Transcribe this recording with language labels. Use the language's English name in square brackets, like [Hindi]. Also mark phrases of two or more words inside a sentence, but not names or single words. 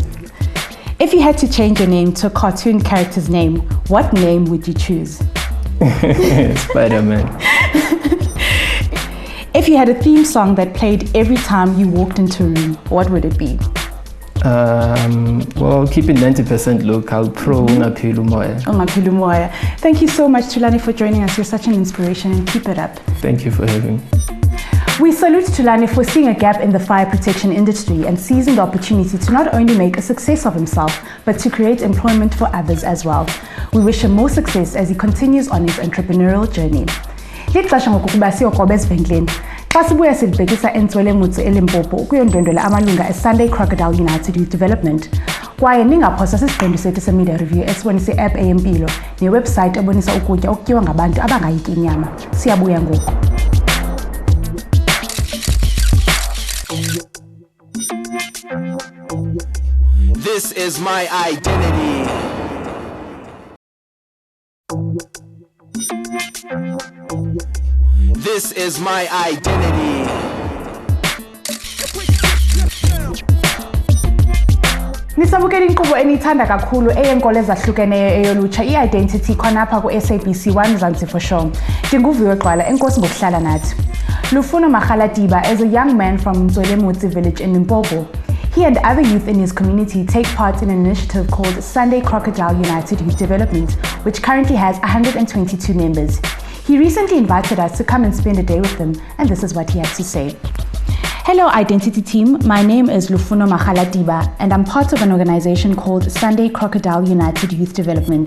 [English] If you had to change your name to a cartoon character's name, what name would you choose? Spider-Man. If you had a theme song that played every time you walked into a room, what would it be? Well, keep it 90% local, pro Ungapheli umoya. Ungapheli umoya. Thank you so much, Thulani, for joining us. You're such an inspiration, and keep it up. Thank you for having me. We salute Thulani for seeing a gap in the fire protection industry and seizing the opportunity to not only make a success of himself, but to create employment for others as well. We wish him more success as he continues on his entrepreneurial journey. [Xhosa] Lixesha ngokuba siyoqoba esivenkileni. Xa sibuya silibhekisa entswele mutsu eLimpopo kuyondwendwela amalunga eSunday Crocodile United Youth Development. Kwaye ningaphosa sisiqendu sethu semedia review esibonisa i-app eyempilo newebsite ebonisa ukutya okutyiwa ngabantu abangayityi inyama. Siyabuya ngoku. [English] This is my identity. This is my identity. [Xhosa] Nisabukela inkqubo eniyithanda kakhulu eyenkolo ezahlukeneyo eyolutsha i-Identity khonapha ku-SABC 1 Mzansians. Ndinguviwe Gxwala, enkosi ngokuhlala nathi. [English] Lufuno Makgalatiba is a young man from Mzansians village in Limpopo. He and other youth in his community take part in an initiative called Sunday Crocodile United Youth Development, which currently has 122 members. He recently invited us to come and spend a day with him, and this is what he had to say. Hello Identity team, my name is Lufuno Makgalatiba and I'm part of an organization called Sunday Crocodile United Youth Development.